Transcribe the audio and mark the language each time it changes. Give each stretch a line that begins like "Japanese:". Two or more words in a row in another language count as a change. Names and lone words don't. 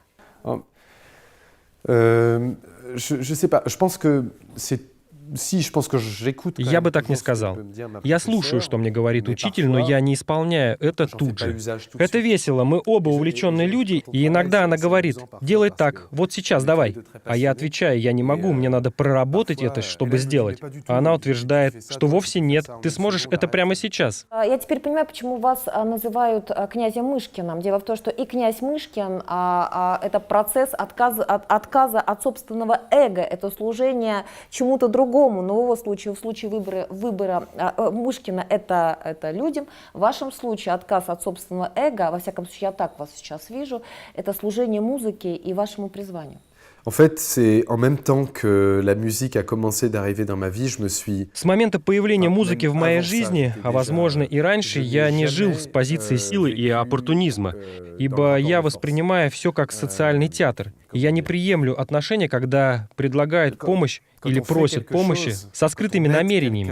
French: Je sais pas. Je pense que j'écoute.
Russian: Я бы так не сказал. Я слушаю, что мне говорит учитель, но я не исполняю это тут же. Это весело, мы оба увлеченные люди, и иногда она говорит: делай так, вот сейчас давай. А я отвечаю: я не могу, мне надо проработать это, чтобы сделать. А она утверждает, что вовсе нет, ты сможешь это прямо сейчас. Я теперь понимаю, почему вас называют князем Мышкиным. Дело в том, что и князь Мышкин это процесс отказа от собственного эго, это служение чему-то другому. Но в его случае, в случае выбора Мышкина это людям, в вашем случае отказ от собственного эго, во всяком случае я так вас сейчас вижу, это служение музыке и вашему призванию.
French: En fait, c'est en même temps que la musique a commencé d'arriver dans ma vie, je me suis.
Russian: С момента появления музыки в моей жизни, а возможно и раньше, я не жил с позиции силы и оппортунизма, ибо я воспринимаю все как социальный театр. И я не приемлю отношения, когда предлагают помощь или просят помощи со скрытыми намерениями.